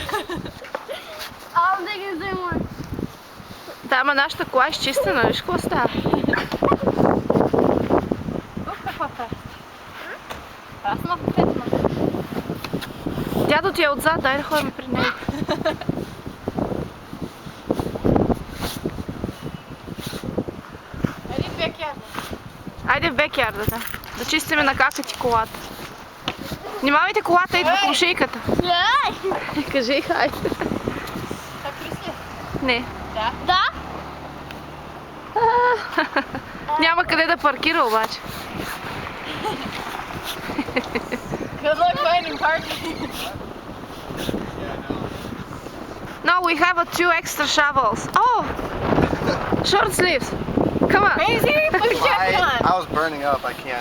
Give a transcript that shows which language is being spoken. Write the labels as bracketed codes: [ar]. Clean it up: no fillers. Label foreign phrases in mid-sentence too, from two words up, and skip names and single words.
[en] I'm taking the same one. [bg] Да, ама нашата кола е изчистена, виж какво става. Каква фест? Аз съм фетна. Дядо ти е отзад, дай да ходим при него. Еди в бекярда. Айде в бекярда, да чистиме на кака ти колата. Внимавайте, колата идва по шийката. Кажи хай. Так ли? Не. Да. Да? Няма къде да паркира обаче. [en] Good luck finding parking. No, we have two extra shovels. Oh! Short sleeves. Come on. Crazy? Put your jacket on. I was burning up. I can't.